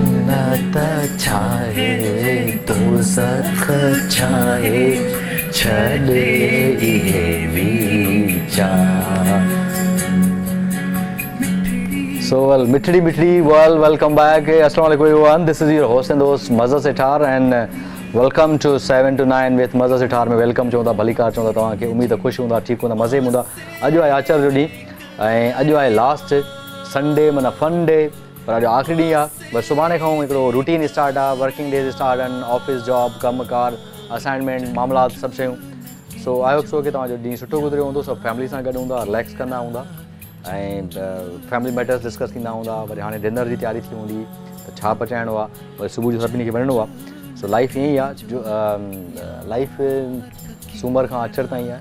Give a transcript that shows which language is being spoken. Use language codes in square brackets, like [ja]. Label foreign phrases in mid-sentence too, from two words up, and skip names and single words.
[sd] जन्नत छाए दोज़ख छाए छॾे इहे वीचार। [en] So well, Mithidi, well, welcome back. Assalamualaikum everyone. This is your host and host Mazhar Sethar and welcome to 7 to 9 with Mazhar Sethar [sd] में welcome चवंदा भलीकार चवंदा तव्हांखे। उम्मीद ख़ुशि हूंदा, ठीकु हूंदा, मज़े में हूंदा। अॼु आहे आचर जो ॾींहुं ऐं अॼु आहे [en] last Sunday [sd] माना [en] fun day, [sd] पर अॼु आख़िरी ॾींहुं आहे। बसि सुभाणे खां हिकिड़ो रूटीन स्टार्ट आहे, [en] working days start [sd] आहिनि, [en] office job [sd] कमकार असाइनमेंट मामलात सभु शयूं। [en] so I hope so [sd] कि तव्हांजो ॾींहुं सुठो गुज़रियो हूंदो, सभु फैमिली सां गॾु हूंदा, रिलैक्स कंदा हूंदा ऐं [en] family matters discuss [sd] थींदा हूंदा। वरी हाणे डिनर जी तयारी थी हूंदी त छा पचाइणो आहे, वरी सुबुह जो सभिनी खे वञिणो आहे। [en] so life [sd] ईअं ई आहे जो लाइफ सूमर खां आचर ताईं आहे।